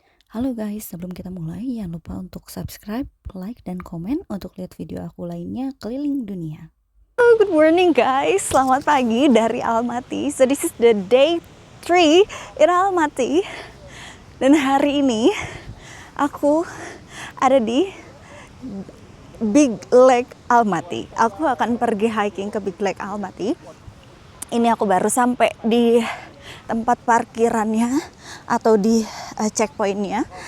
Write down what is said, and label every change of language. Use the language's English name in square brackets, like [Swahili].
[Indonesian] Halo guys, sebelum kita mulai jangan lupa untuk subscribe, like, dan komen untuk lihat video aku lainnya keliling dunia. [English] Good morning guys, [Indonesian] selamat pagi dari Almaty. [English] So this is the day 3 in Almaty. [Indonesian] Dan hari ini aku ada di Big Lake Almaty. Aku akan pergi hiking ke Big Lake Almaty. Ini aku baru sampai di tempat parkirannya atau di checkpointnya.